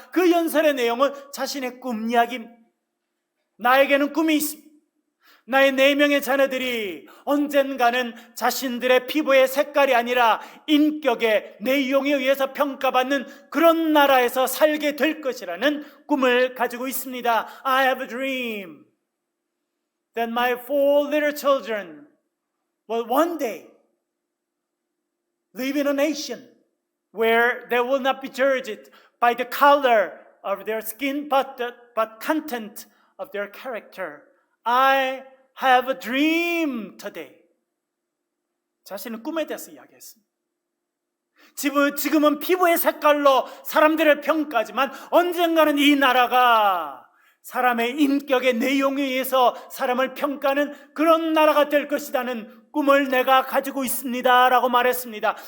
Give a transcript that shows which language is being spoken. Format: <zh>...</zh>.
<ko>그 연설의 내용은 자신의 꿈 이야기입니다. 나에게는 꿈이 있습니다. 나의 4명의 자녀들이 언젠가는 자신들의 피부의 색깔이 아니라 인격의 내용에 의해서 평가받는 그런 나라에서 살게 될 것이라는 꿈을 가지고 있습니다.</ko> <en>I have a dream that my 4 little children will one day live in a nation where they will not be judged by the color of their skin, but content of their character. I have a dream today.</en> <ko>자신은 꿈에 대해서 이야기했습니다. 지금은 피부의 색깔로 사람들을 평가하지만 언젠가는 이 나라가 사람의 인격의 내용에 의해서 사람을 평가하는 그런 나라가 될 것이라는 꿈을 내가 가지고 있습니다 라고 말했습니다.</ko>